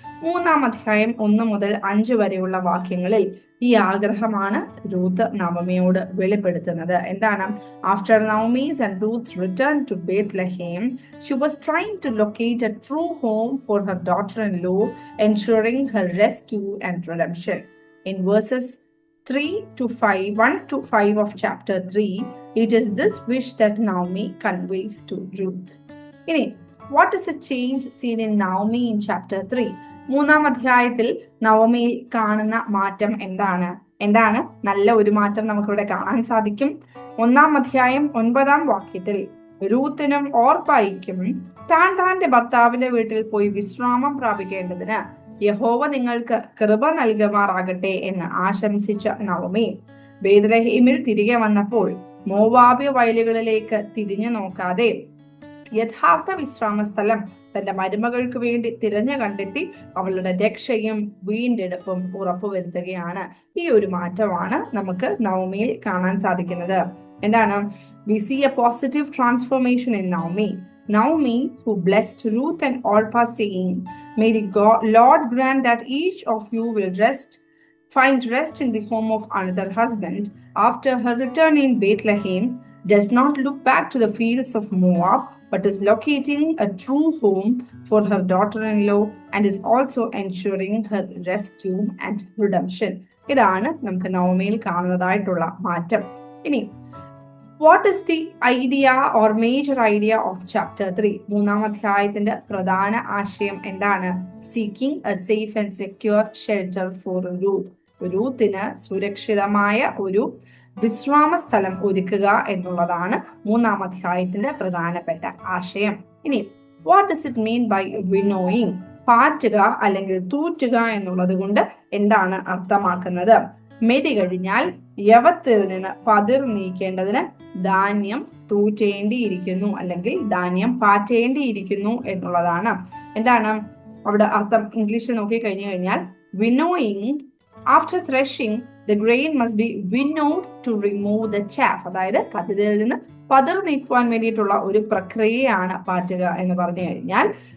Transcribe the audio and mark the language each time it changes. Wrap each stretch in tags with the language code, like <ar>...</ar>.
<ml>3-ാം അധ്യായം 1 മുതൽ 5 വരെയുള്ള വാക്യങ്ങളിൽ ഈ ആഗ്രഹമാണ് റൂത്ത് നവമിയോട് വെളിപ്പെടുത്തുന്നത്. എന്താണ്?</ml> <en>After Naomi's and Ruth's return to Bethlehem, she was trying to locate a true home for her daughter in law, ensuring her rescue and redemption. In verses 1 to 5 of chapter 3, it is this wish that Naomi conveys to Ruth.</en> <ml>ഇനി,</ml> <en>what is the change seen in Naomi in chapter 3?</en> <ml>3-ാം അധ്യായത്തിൽ നവമിയിൽ കാണുന്ന മാറ്റം എന്താണ്? നല്ല ഒരു മാറ്റം നമുക്കിവിടെ കാണാൻ സാധിക്കും. 1-ാം അധ്യായം 9-ാം വാക്യത്തിൽ റൂത്തിനും ഓർപ്പായിക്കും താന്റെ ഭർത്താവിന്റെ വീട്ടിൽ പോയി വിശ്രാമം പ്രാപിക്കേണ്ടതിന് യഹോവ നിങ്ങൾക്ക് കൃപ നൽകുമാറാകട്ടെ എന്ന് ആശംസിച്ച നവമി ബേത്ലഹേമിൽ തിരികെ വന്നപ്പോൾ മോവാബ്യ വയലുകളിലേക്ക് തിരിഞ്ഞു നോക്കാതെ യഥാർത്ഥ വിശ്രാമ സ്ഥലം തന്റെ മരുമകൾക്ക് വേണ്ടി തിരഞ്ഞു കണ്ടെത്തി അവളുടെ രക്ഷയും വീണ്ടെടുപ്പും ഉറപ്പുവരുത്തുകയാണ്. ഈ ഒരു മാറ്റമാണ് നമുക്ക് നവമിയിൽ കാണാൻ സാധിക്കുന്നത്. എന്താണ്?</ml> <en>We see a positive transformation in Naomi, who blessed Ruth and Orpah, saying, "May the Lord grant that each of you will find rest in the home of another husband." After her return in Bethlehem, does not look back to the fields of Moab, but is locating a true home for her daughter-in-law and is also ensuring her rescue and redemption.</en> <ml>ഇതാണ് നമുക്ക് നവമിയിൽ കാണുന്നതായിട്ടുള്ള മാറ്റം. ഇനി,</ml> <en>what is the idea or major idea of chapter 3?</en> <ml>3-ാം അധ്യായത്തിന്റെ പ്രധാന ആശയം എന്താണ്?</ml> <en>Seeking a safe and secure shelter for Ruth.</en> <ml>റൂത്തിന് സുരക്ഷിതമായ ഒരു വിശ്രാമ സ്ഥലം ഒരുക്കുക എന്നുള്ളതാണ് 3-ാം അധ്യായത്തിന്റെ പ്രധാനപ്പെട്ട ആശയം. ഇനി,</ml> <en>what does it mean by winnowing?</en> <ml>പാറ്റുക അല്ലെങ്കിൽ തൂറ്റുക എന്നുള്ളത് കൊണ്ട് എന്താണ് അർത്ഥമാക്കുന്നത്? മെതി കഴിഞ്ഞാൽ യവത്തിൽ നിന്ന് പതിർ നീക്കേണ്ടതിന് ധാന്യം തൂറ്റേണ്ടിയിരിക്കുന്നു അല്ലെങ്കിൽ ധാന്യം പാറ്റേണ്ടിയിരിക്കുന്നു എന്നുള്ളതാണ്. എന്താണ് അവിടെ അർത്ഥം? ഇംഗ്ലീഷിൽ നോക്കി കഴിഞ്ഞു കഴിഞ്ഞാൽ,</ml> <en>Winnowing, after threshing the grain must be winnowed to remove the chaff.</en> <ml>അതായത് കതിരിൽ നിന്ന് പതിർ നീക്കുവാൻ വേണ്ടിയിട്ടുള്ള ഒരു പ്രക്രിയയാണ് പാറ്റുക എന്ന് പറഞ്ഞു കഴിഞ്ഞാൽ.</ml>